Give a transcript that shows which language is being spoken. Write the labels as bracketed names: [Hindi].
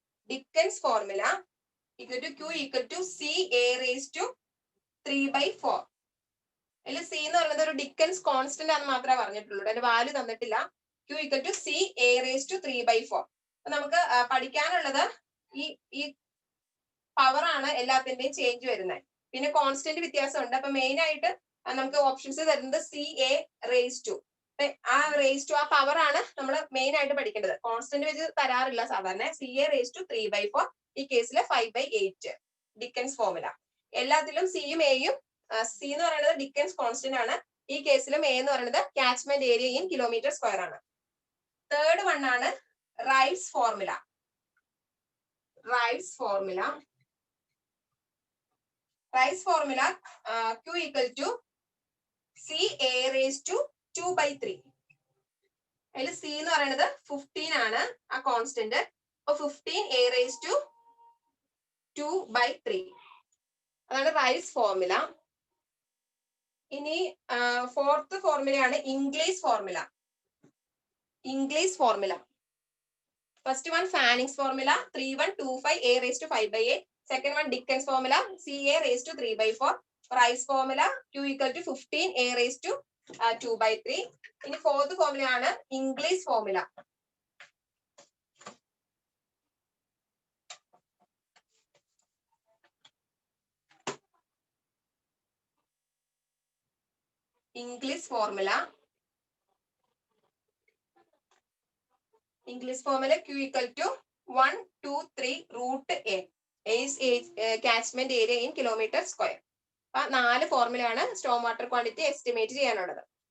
[English] Dickens formula equal to Q equal to CA raised to 3/4. [Malayalam] അതിൽ C എന്ന് പറയുന്നത് ഒരു ഡിക്കൻസ് കോൺസ്റ്റന്റ് ആണെന്ന് മാത്രമേ പറഞ്ഞിട്ടുള്ളൂ, അതിന്റെ വാല്യൂ തന്നിട്ടില്ല. [English] Q equal to CA raised to 3/4. [Malayalam] അപ്പൊ നമുക്ക് പഠിക്കാനുള്ളത് ഈ പവർ ആണ് എല്ലാത്തിന്റെയും ചേഞ്ച് വരുന്നത്. പിന്നെ കോൺസ്റ്റന്റ് വ്യത്യാസമുണ്ട്. അപ്പൊ മെയിൻ ആയിട്ട് നമുക്ക് ഓപ്ഷൻസ് തരുന്നത് [English] CA raised to. [Malayalam] ആ [English] raised to [Malayalam] ആ പവർ ആണ് നമ്മൾ മെയിൻ ആയിട്ട് പഠിക്കേണ്ടത്. കോൺസ്റ്റന്റ് വെച്ച് തരാറില്ല സാധാരണ. [English] CA raised to 3/4, [Malayalam] ഈ കേസിൽ [English] 5/8 Dickens formula. [Malayalam] എല്ലാത്തിലും സിയും എയും, C എന്ന് പറയുന്നത് ഡിക്കൻസ് കോൺസ്റ്റന്റ് ആണ്. ഈ കേസിലും A എന്ന് പറയുന്നത് [English] catchment area in kilometre square [Malayalam] ആണ്. [English] Third one ആണ് Ryves formula. Ryves formula. Ryves formula Q equal to CA raised to 2/3. [Malayalam] അതിൽ C എന്ന് പറയുന്നത് 15 ആണ് ആ കോൺസ്റ്റന്റ്. അപ്പൊ [English] 15 A raised to 2/3. [Malayalam] അതാണ് റൈറ്റ്സ് ഫോർമുല. [English] ഇനി ഫോർത്ത് ഫോർമുലയാണ് Inglis formula. Inglis formula. First one Fanning's formula 3125 A raised to 5/8. Second one Dickens formula CA raised to 3/4. Ryves formula Q equal to 15 A raised to 2/3. [Malayalam] ഇനി [English] Fourth formula ആണ് Inglis formula. Inglis formula. Inglis formula Q equal to 1, 2, 3 root A. A is catchment area in kilometer square. [Malayalam] അപ്പൊ 4 ഫോർമുലയാണ് Storm water quantity estimate ചെയ്യാനുള്ളത്.